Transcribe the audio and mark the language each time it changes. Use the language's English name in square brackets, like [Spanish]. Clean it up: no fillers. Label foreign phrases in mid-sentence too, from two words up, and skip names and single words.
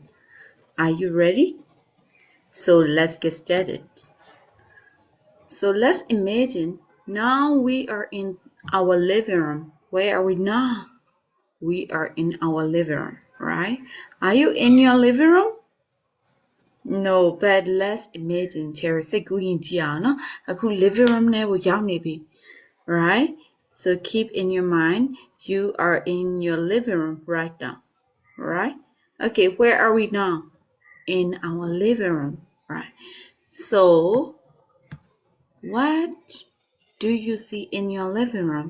[English] Are you ready? So let's get started. So let's imagine now we are in our living room. Where are we now? We are in our living room, right? Are you in your living room? No, but let's imagine [Burmese] စိတ်ကူးရင်ကြည့်အောင်နော်အခု [English] living room [Burmese] ထဲကိုရောက်နေပြီ right? [English] So keep in your mind you are in your living room right now, right? Okay, where are we now? In our living room, right? So what do you see in your living room?